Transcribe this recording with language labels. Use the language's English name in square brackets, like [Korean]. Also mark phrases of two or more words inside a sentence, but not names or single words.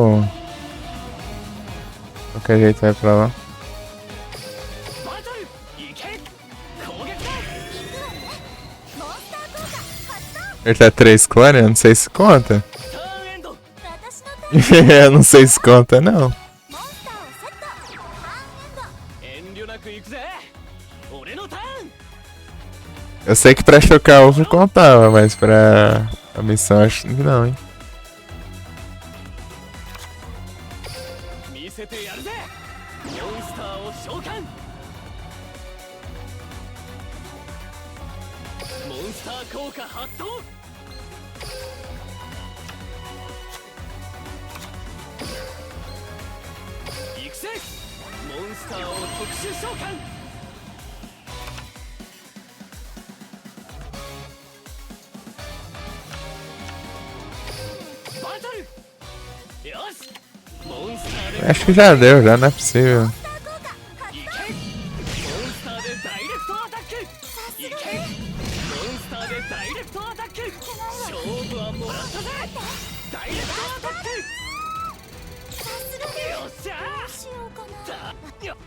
[Portuguese] Qualquer jeito vai pra lá. [Japanese] バトル行け攻撃だモンスター効果発動。 [Portuguese] Ele tá 3 clones? Eu não sei se conta. [Japanese] ターンエンド私のターン。 [Portuguese] Eu não sei se conta, não. [Japanese] モンスターをセット。ターンエンド。遠慮なく行くぜ俺のターン [Portuguese] Eu sei que pra chocar ovo contava, mas pra a missão acho que não, hein? [Japanese] 見せてやるぜモンスターを召喚モンスター効果発動行くぜモンスターを特殊召喚バトルよしモンスターで [Portuguese] Acho que já deu, já não é possível. [Japanese] モンスター効果発いけモンスターでダイレクトアタックいけモンスターでダイレクトアタック勝負はもらったぜダイレクトアタックさすがに。よっしゃどうしようかな。ーよ